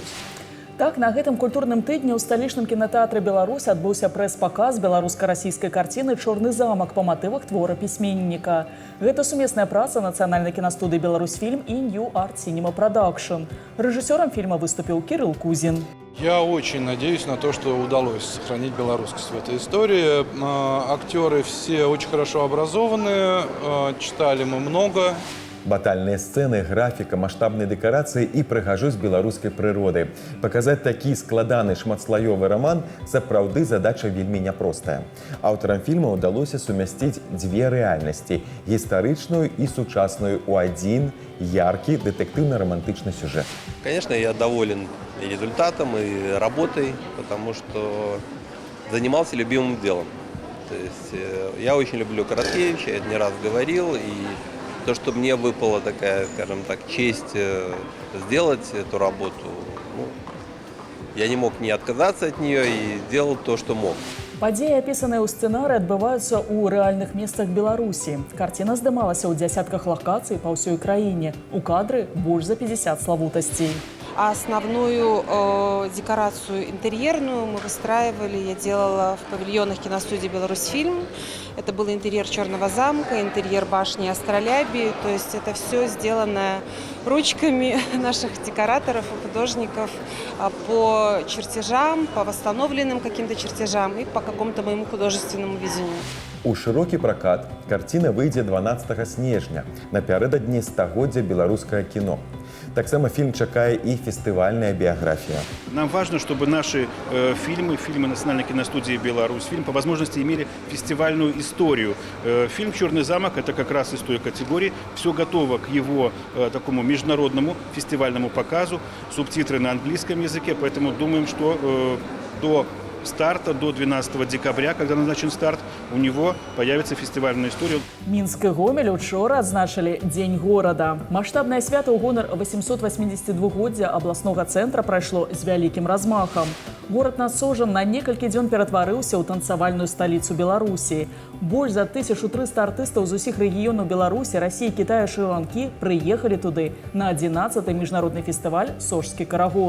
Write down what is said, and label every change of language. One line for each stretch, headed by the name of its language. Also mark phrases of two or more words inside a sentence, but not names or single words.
Belarusian: Так, на гэтым культурным тыдні ў сталічным кінатэатры Беларусь адбыўся прэс-паказ беларуска-расійскай карціны «Чорны замак» па матывах твора пісьменніка. Гэта сумесная праца Нацыянальнай кінастудыі «Беларусьфільм» і New Art Cinema Production. Рэжысёрам фільма выступіў Кирилл Кузин.
Russian: Я очень надеюсь на то, что удалось сохранить белорусскость в этой истории. Актеры все очень хорошо образованные, читали мы много.
Belarusian: Батальныя сцэны, графіка, маштабныя дэкарацыі і прыгажосць беларускай прыроды. Паказаць такі складаны шматслаёвы раман сапраўды задача вельмі няпростая. Аўтарам фільма ўдалося сумясціць дзве рэальнасці – гістарычную і сучасную ў адзін яркі дэтэктыўна-романтычны сюжет.
Russian: Конечно, я доволен и результатом, и работой, потому что занимался любимым делом. То есть я очень люблю Короткевича, я это не раз говорил, и то, что мне выпала такая, скажем так, честь сделать эту работу, я не мог не отказаться от нее и делал то, что мог.
Belarusian: Падзеі, апісаныя ў сцэнары, адбываюцца ў рэальных месцах Беларусі. Карціна здымалася ў дзясятках лакацый па ўсёй краіне. У кадры больш за 50 славутасцей.
Russian: Основную декорацию интерьерную мы выстраивали, я делала в павильонах киностудии «Беларусьфильм». Это был интерьер Черного замка, интерьер башни Астролябии. То есть это все сделано ручками наших декораторов и художников по чертежам, по восстановленным каким-то чертежам и по какому-то моему художественному видению.
Belarusian: У шырокі пракат карціна выйдзе 12 снежня, напярэдадні 100-годдзя беларускага кіно. Таксама фільм чакае і фестывальная біяграфія.
Russian: Нам важно, чтобы наши фильмы Национальной киностудии «Беларусьфильм» по возможности имели фестивальную историю. Фильм «Черный замок» – это как раз из той категории. Все готово к его такому международному фестивальному показу. Субтитры на английском языке, поэтому думаем, что до старта, до 12 декабря, когда назначен старт, у него появится фестивальная история.
Belarusian: Мінск і Гомель учора адзначылі Дзень горада. Маштабнае свята ў гонар 882-годдзя абласнога цэнтра прайшло з вялікім размахам. Горад Насожан на некалькі дзён ператварыўся ў танцавальную сталіцу Беларусі. Больш за 1300 артыстаў з усіх рэгіёнаў Беларусі, Расіі, Китая, Шры-Ланкі прыехалі туды на 11-й міжнародны фестываль «Сожскі карагод».